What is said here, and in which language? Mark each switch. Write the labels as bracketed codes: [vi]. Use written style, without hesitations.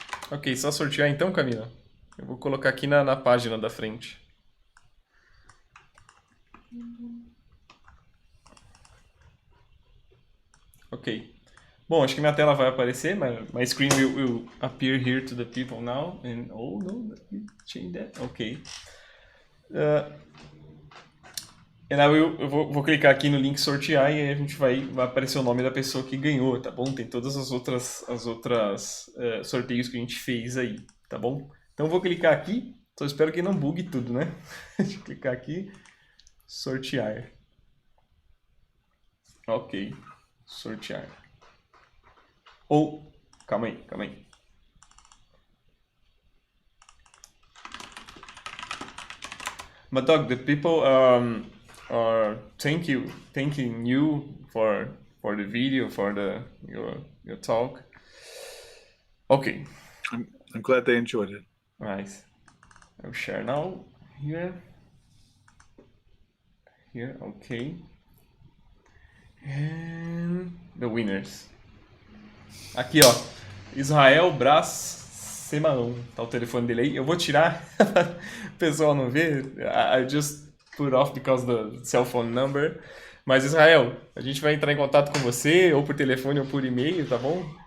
[pt] Ok, só sortear então, Camila. Eu vou colocar aqui na página da frente. Ok. Bom, acho que minha tela vai aparecer. [en] My screen will appear here to the people now. And, oh, no, let me change that. Ok. [pt] Eu vou clicar aqui no link sortear e aí a gente vai aparecer o nome da pessoa que ganhou, tá bom? Tem todas as outras sorteios que a gente fez aí, tá bom? Então eu vou clicar aqui, só espero que não bugue tudo, né? Deixa eu clicar aqui, sortear. Ok, sortear. Calma aí. [en] Maddog, the people are thanking you for the video, for your talk. Okay. I'm glad they enjoyed it. Nice. I'll share now. Here, okay. And the winners. [pt] Aqui, ó. Israel Brás Semaão. Tá o telefone dele aí. Eu vou tirar para o pessoal não ver. [en] I just put off because the cell phone number. [pt] Mas, Israel, a gente vai entrar em contato com você, ou por telefone ou por e-mail, tá bom?